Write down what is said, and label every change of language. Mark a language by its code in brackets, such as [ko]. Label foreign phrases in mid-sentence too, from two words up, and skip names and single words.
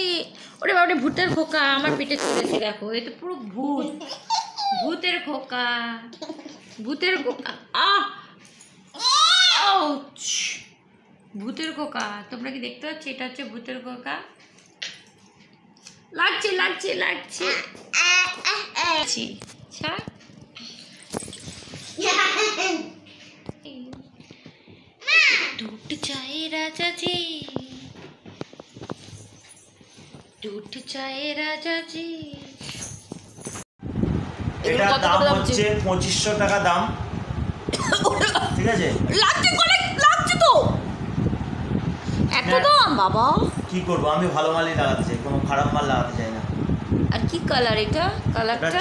[bn] ওরে বাবা ভূতের খোকা আমার পিঠে চড়েছে দেখো, এটা পুরো ভূত, ভূতের খোকা, ভূতের খোকা। আউচ! ভূতের খোকা তোমরা কি দেখতে পাচ্ছ? এটা হচ্ছে ভূতের খোকা। লাগছে লাগছে লাগছে। ছাড়। [bho] टूट जाए राजा जी, टूट जाए राजा जी। [bn] এটার দাম হচ্ছে 2500 টাকা দাম, ঠিক আছে? লাগছে তো এত দাম বাবা। কি করবো, আমি ভালো মালই লাগাতে চাই, কোনো খারাপ মাল লাগাতে চাই না। আর কি কালার এটা? কালারটা